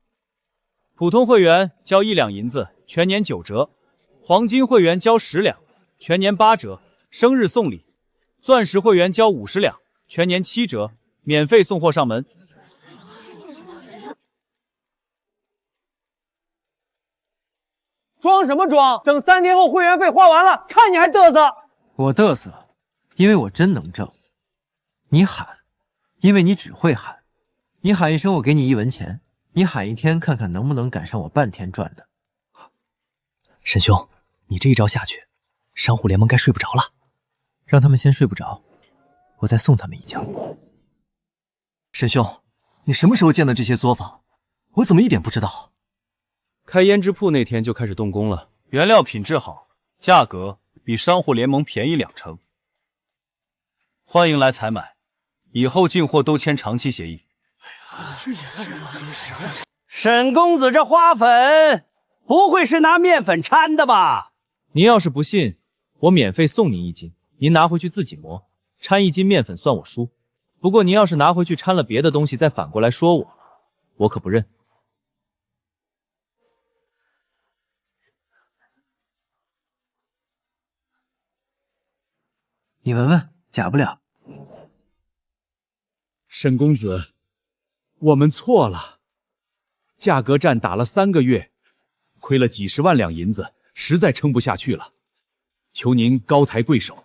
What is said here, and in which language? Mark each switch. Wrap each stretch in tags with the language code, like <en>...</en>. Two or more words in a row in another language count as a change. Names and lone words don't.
<zh>普通會員交1兩銀子，全年9折；黃金會員交10兩，全年8折，生日送禮；鑽石會員交50兩，全年7折。免費送貨上門。裝什麼裝？等3天後會員費花完了，看你還嘚瑟！我嘚瑟，因為我真能掙。你喊，因為你只會喊。你喊一聲，我給你1文錢；你喊一天，看看能不能趕上我半天賺的。沈兄，你這一招下去，商戶聯盟該睡不着了。讓他們先睡不着，我再送他們一覺。沈兄，你什麼時候建的這些作坊？我怎麼一點不知道？開胭脂鋪那天就開始動工了，原料品質好，價格比商戶聯盟便宜2成。歡迎來採買，以後進貨都簽長期協議。沈公子這花粉不會是拿麵粉摻的吧？您要是不信，我免費送您1斤，您拿回去自己磨，摻1斤麵粉算我輸。不過您要是拿回去摻了別的東西，再反過來說我可不認。你聞聞，假不了。沈公子，我們錯了，價格戰打了3個月，虧了幾十萬兩銀子，實在撐不下去了，求您高抬貴手。</zh>